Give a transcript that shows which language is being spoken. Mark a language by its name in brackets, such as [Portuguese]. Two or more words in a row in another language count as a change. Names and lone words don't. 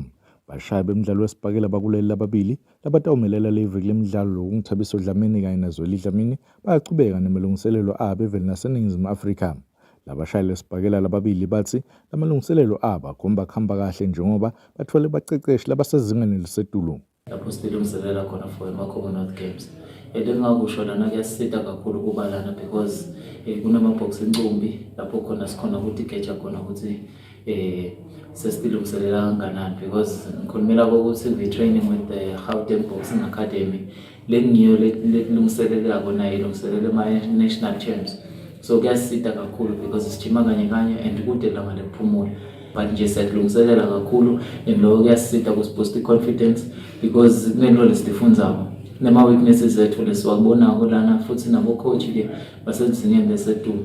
[Swati] Bashayi bemidlalo wesibhakela bakuleli lababili labatawumelela leviki lemidlalo lokungithabiso Dlamini kanye nazweli Dlamini bayachubeka nemalungiselelo abo eveni laseNingizimu Afrika. Labashayi lesibhakela lababili bathi lamalungiselelo abo akhomba kuhamba kahle njengoba bathole baceceshi labasezingeni elisetulu. Lapho silungiselela khona for ama-Commonwealth Games. Engingakusho lana kuyasita kakhulu kuba lana because kunama-box encumbi lapho khona sikhona ukuthi geja khona ukuthi sesilungiselela kanganani because ngikhulumela ukuthi [English] we training with the Gauteng Boxing Academy [Swati] lengiyo letilungiselela kona ilungiselela ama-national champs. So kuyasita kakhulu because sijima kanye and kude langa lephumula. But nje siyakulungiselela kakhulu and lokho kuyasita kusiboost confidence because kunento lesifundzako nema weaknesses zethu lesiwabonako lana futhi nabo coach ke basezingeni lesetulu.